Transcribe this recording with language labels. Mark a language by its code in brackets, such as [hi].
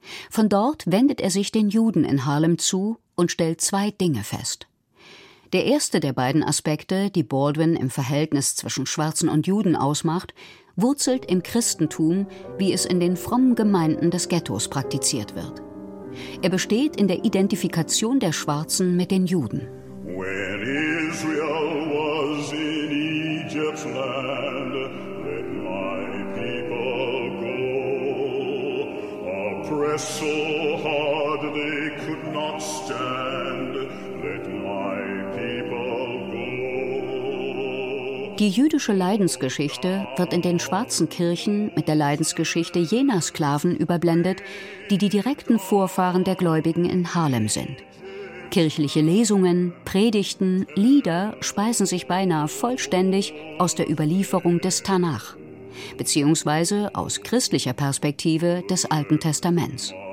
[de] Von dort wendet er sich den Juden in Harlem zu und stellt zwei Dinge fest. Der erste der beiden Aspekte, die Baldwin im Verhältnis zwischen Schwarzen und Juden ausmacht, wurzelt im Christentum, wie es in den frommen Gemeinden des Ghettos praktiziert wird. Er besteht in der Identifikation der Schwarzen mit den Juden. [en] When Israel was in Egypt's land, let my people go. Oppressed so hard they could not stand, let my people go. [de] Die jüdische Leidensgeschichte wird in den schwarzen Kirchen mit der Leidensgeschichte jener Sklaven überblendet, die die direkten Vorfahren der Gläubigen in Harlem sind. Kirchliche Lesungen, Predigten, Lieder speisen sich beinahe vollständig aus der Überlieferung des Tanach, beziehungsweise aus christlicher Perspektive des Alten Testaments.